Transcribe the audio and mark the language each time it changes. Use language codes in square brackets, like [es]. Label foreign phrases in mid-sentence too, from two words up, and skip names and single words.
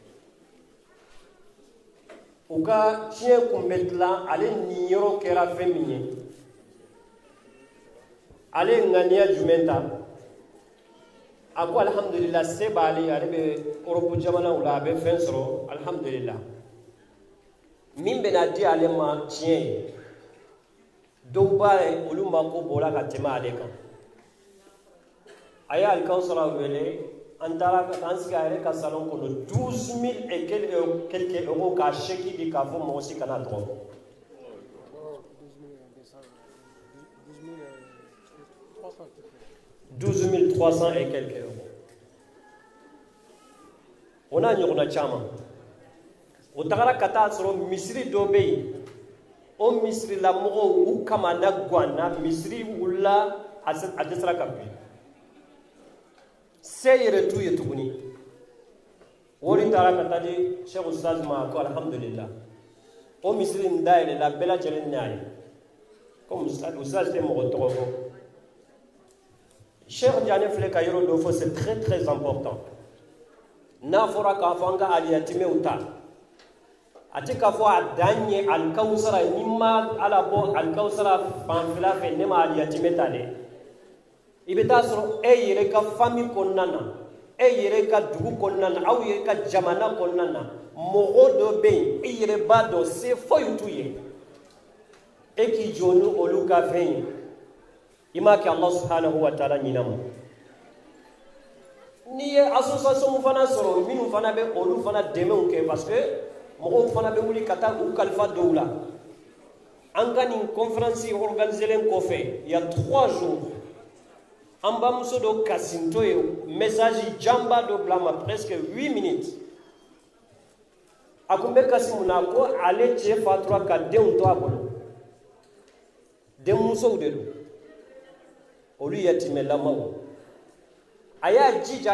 [bm] u ka tiɲɛ kun bɛ dilan ale ni yɔrɔ kɛra fɛn min ye ale ŋaniya jumɛn ta a ko alhamdulillah se b'ale ale bɛ Europe jamanaw la a bɛ fɛn sɔrɔ alhamdulillah min bɛna di ale ma tiɲɛ ye dɔw b'a ye olu mako bɔra ka tɛmɛ ale kan a ye alikawusara wele an taara an sigi a yɛrɛ ka salon kɔnɔ 12 000 [fr] et quelques euros [bm] k'a chèque di k'a fɔ mɔgɔ si kana tɔgɔ fɔ 12 300 [fr] et quelques euros. [bm] On a ɲɔgɔnna caman. O tagara ka taa sɔrɔ misiri dɔ bɛ yen. O misirilamɔgɔw u kamana ganna misiri wulila a dɛsɛra ka bin. Se yɛrɛ t'u ye tuguni. Wari taara ka taa di Sheikh Ustaz ma ko alhamdulillah. O misiri in dayɛlɛla bɛɛ lajɛlen n'a ye. Comme Ustaz tɛ mɔgɔ tɔgɔ fɔ. Cheikh Diané filɛ ka yɔrɔ dɔ fɔ [fr] c'est très très important. [bm] N'a fɔra k'a fɔ an ka aliyatimɛw ta a tɛ k'a fɔ a dan ye alikawusara ni ma ala bɔ alikawusara fanfɛla fɛ ne ma aliyatimɛ ta dɛ i bɛ taa sɔrɔ e yɛrɛ ka famille kɔnɔna na e yɛrɛ ka dugu kɔnɔna na aw yɛrɛ ka jamana kɔnɔna na mɔgɔ dɔ bɛ yen i yɛrɛ b'a dɔn se foyi t'u ye e k'i jɔ ni olu ka fɛn ye i m'a kɛ [ar] الله سبحانه وتعالى [bm] ɲinama n'i ye association fana sɔrɔ minnu fana bɛ olu fana dɛmɛw kɛ [fr] parce que [bm] mɔgɔw fana bɛ wuli ka taa u kalifa dɔw la an ka nin conférence organiselen kɔfɛ [fr] il y a 3 jours [bm] an bamuso dɔ kasintɔ ye message jamba dɔ bila ma [fr] presque 8 minutes [bm] a kun bɛ kasi mun na ko ale cɛ fatura ka denw to a bolo denmusow de don olu yatimɛlamaw a y'a jija a